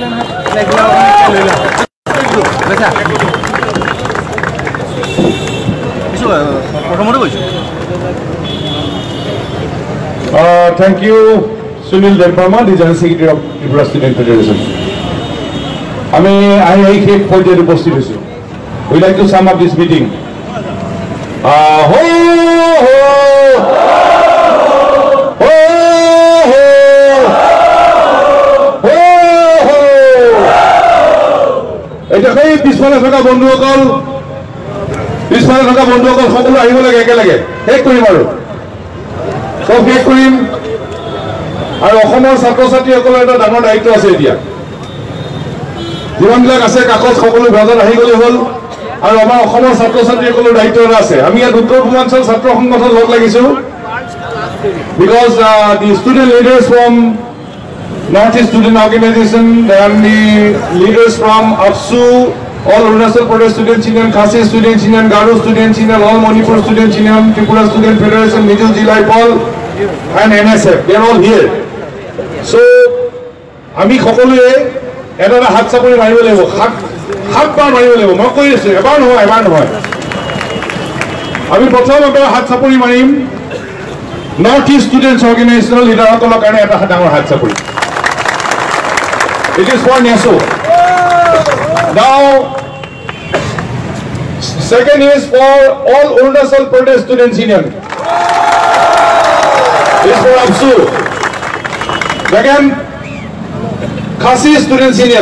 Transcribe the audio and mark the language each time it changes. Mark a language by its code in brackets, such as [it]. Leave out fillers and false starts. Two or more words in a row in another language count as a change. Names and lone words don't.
[en] Thank you, Sunil Derparma, the General Secretary of Tripura Student Federation. We'd like to sum up this meeting. [as] পিছফালে থকা বন্ধুসকল সকলো আহিব লাগে একেলগে শেষ কৰিম আৰু সব শেষ কৰিম আৰু অসমৰ ছাত্ৰ ছাত্ৰীসকলৰ এটা ডাঙৰ দায়িত্ব আছে এতিয়া যিমানবিলাক আছে কাকত সকলো ভাজত আহি গ'লে হ'ল আৰু আমাৰ অসমৰ ছাত্ৰ ছাত্ৰীসকলৰ দায়িত্ব এটা আছে আমি ইয়াত উত্তৰ পূৰ্বাঞ্চল ছাত্ৰ সংগঠন লগ লাগিছো [en] because the student leaders from Northeast Student Organization and the leaders from AFSU, all Arunachal Pradesh Student Union, Khasi Student Union, Garo Student Union, all Manipur Student Union, Tripura Student Federation, Mijil Jilai Paul, and NSF, they are all here. So, [as] আমি সকলোৱে এটা হাত চাপৰি মাৰিব লাগিব সাতবাৰ মাৰিব লাগিব মই কৈ আছো এবাৰ নহয় আমি প্ৰথম এবাৰ হাত চাপৰি মাৰিম Northeast Students Organization লিডাৰসকলৰ কাৰণে এটা ডাঙৰ হাত চাপৰি [en] It is for Neso. Now, second is for all Arunachal Pradesh Students Union. This is for AFSU. Second, Khasi Students Union.